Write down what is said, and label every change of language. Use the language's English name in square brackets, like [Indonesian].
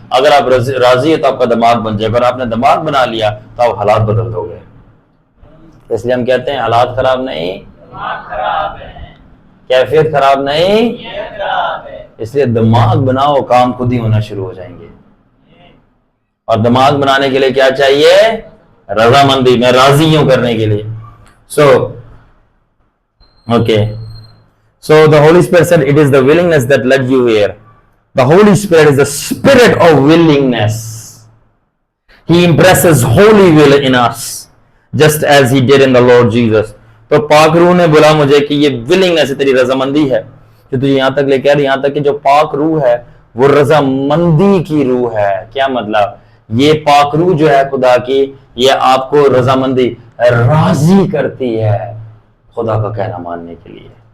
[Hindi] अगर आप राजी है तो आपका दिमाग बन जाएगा, अगर आपने दिमाग बना लिया तो आप हालात बदल दोगे। इसलिए हम कहते हैं हालात खराब नहीं, खराब है, कैफियत खराब नहीं, खराब है। इसलिए दिमाग बनाओ, काम खुद ही होना शुरू हो जाएंगे। और दिमाग बनाने के लिए क्या चाहिए? रजामंदी। मैं राजी हूं करने के लिए। [English] So okay, so the Holy Spirit said it is the willingness that led you here. The Holy Spirit is the spirit of willingness. He impresses holy will in us, just as he did in the Lord Jesus. [Hindi] तो पाक रूह ने बोला मुझे कि ये willingness तेरी रजामंदी है जो तुझे यहां तक लेकर आ रही। यहां तक कि जो पाक रूह है वो रजामंदी की रूह है। क्या मतलब? ये पाक रूह जो है खुदा की, ये आपको रजामंदी, राजी करती है खुदा का कहना मानने के लिए।